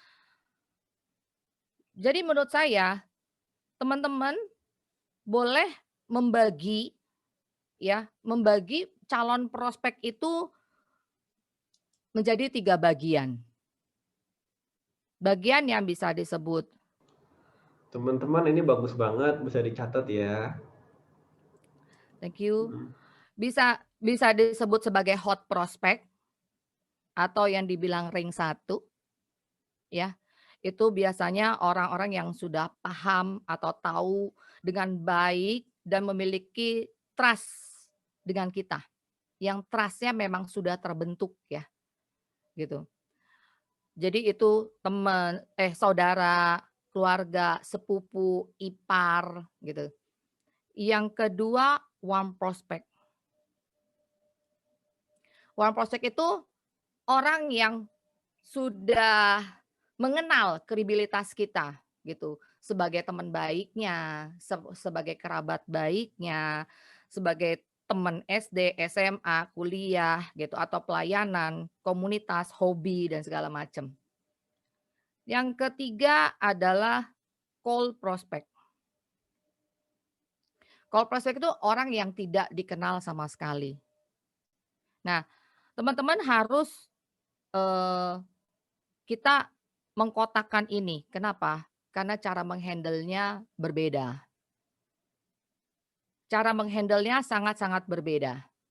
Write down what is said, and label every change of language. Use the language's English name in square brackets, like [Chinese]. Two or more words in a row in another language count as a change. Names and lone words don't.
[Indonesian] Jadi menurut saya, teman-teman boleh membagi calon prospek itu menjadi 3 bagian. Bagian yang bisa disebut. Teman-teman ini bagus banget, bisa dicatat ya. [English] Thank you. [Indonesian] Bisa disebut sebagai [English] hot prospect [Indonesian] atau yang dibilang ring 1. Ya. Itu biasanya orang-orang yang sudah paham atau tahu dengan baik dan memiliki trust dengan kita. Yang trust-nya memang sudah terbentuk ya. Gitu. Jadi itu teman, saudara, keluarga, sepupu, ipar gitu. Yang kedua, [English] warm prospect. Warm prospect [Indonesian] itu orang yang sudah mengenal kredibilitas kita gitu, sebagai teman baiknya, sebagai kerabat baiknya, sebagai teman SD, SMA, kuliah gitu atau pelayanan, komunitas, hobi dan segala macam. Yang ketiga adalah [English] cold prospect. Cold prospect [Indonesian] itu orang yang tidak dikenal sama sekali. Nah, teman-teman harus kita mengkotakkan ini. Kenapa? Karena cara menghandle-nya berbeda. Cara menghandle-nya sangat-sangat berbeda.